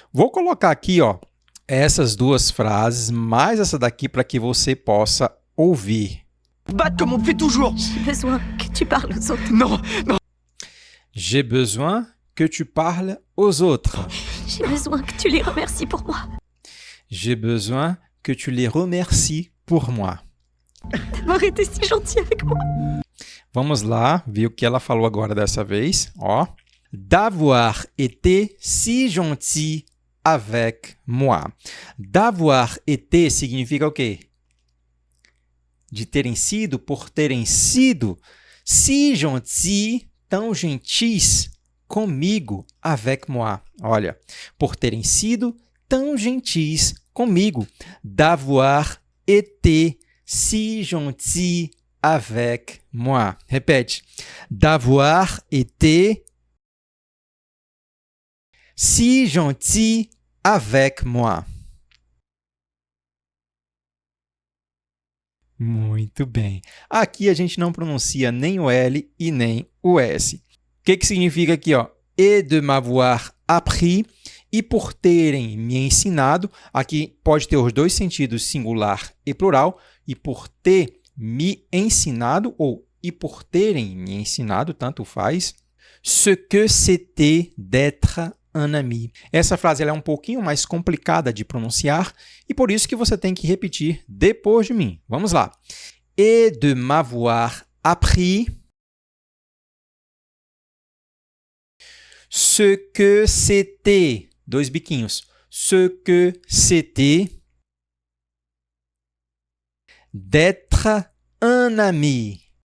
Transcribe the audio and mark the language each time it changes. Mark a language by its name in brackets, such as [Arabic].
[Portuguese] Vou colocar aqui, ó, essas duas frases, mais essa daqui para que você possa ouvir. [French] Battre comme on fait toujours. J'ai besoin que tu parles aux autres. Non, non. J'ai besoin que tu parles aux autres. J'ai besoin que tu les remercies pour moi. J'ai besoin que tu les remercies pour moi. D'avoir été si gentil avec moi. [Portuguese] Vamos lá ver o que ela falou agora dessa vez. Ó. [French] d'avoir été si gentil avec moi. D'avoir été [Portuguese] significa o quê? De terem sido, por terem sido, [French] si gentil, [Portuguese] tão gentis, comigo, [French] avec moi. [Portuguese] Olha, por terem sido tão gentis comigo. [French] D'avoir été si gentil avec moi. Répète. D'avoir été si gentil avec moi. [Portuguese] Muito bem. Aqui a gente não pronuncia nem o L e nem o S. O que significa aqui, ó? [French] Et de m'avoir appris, [Portuguese] e por terem me ensinado. Aqui pode ter os dois sentidos, singular e plural. E por ter me ensinado, ou e por terem me ensinado, tanto faz. [French] Ce que c'était d'être un ami. [Portuguese] Essa frase ela é um pouquinho mais complicada de pronunciar e por isso que você tem que repetir depois de mim. Vamos lá. [French] Et de m'avoir appris ce que c'était. [Portuguese] Dois biquinhos. [French] Ce que c'était d'être un ami.